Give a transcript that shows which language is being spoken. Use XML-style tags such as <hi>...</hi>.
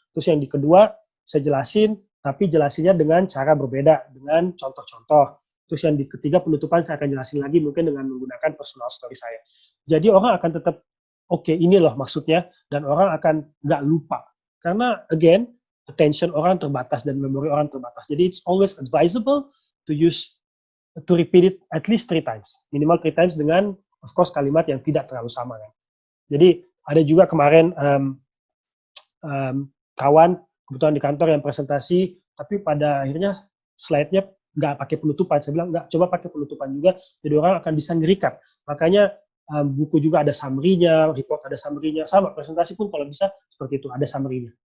<id>Terus yang di kedua, saya jelasin, tapi jelasinnya dengan cara berbeda, dengan contoh-contoh. Terus yang di ketiga, penutupan saya akan jelasin lagi mungkin dengan menggunakan personal story saya. Jadi orang akan tetap, oke, ini loh maksudnya, dan orang akan nggak lupa. Karena, again, attention orang terbatas dan memori orang terbatas.</id> <en>Jadi it's always advisable to repeat it at least 3 times.</en> <id>Minimal</id> <en>3 times</en> <id>dengan,</id> <en>of course,</en> <id>kalimat yang tidak terlalu sama. Kan? Jadi ada juga kemarin kawan kebetulan di kantor yang presentasi, tapi pada akhirnya slide-nya nggak pakai penutupan. Saya bilang, nggak, coba pakai penutupan juga, jadi orang akan bisa nge-recap. Makanya buku juga ada summary-nya, report ada summary-nya, sama presentasi pun kalau bisa seperti itu, ada summary-nya.</id>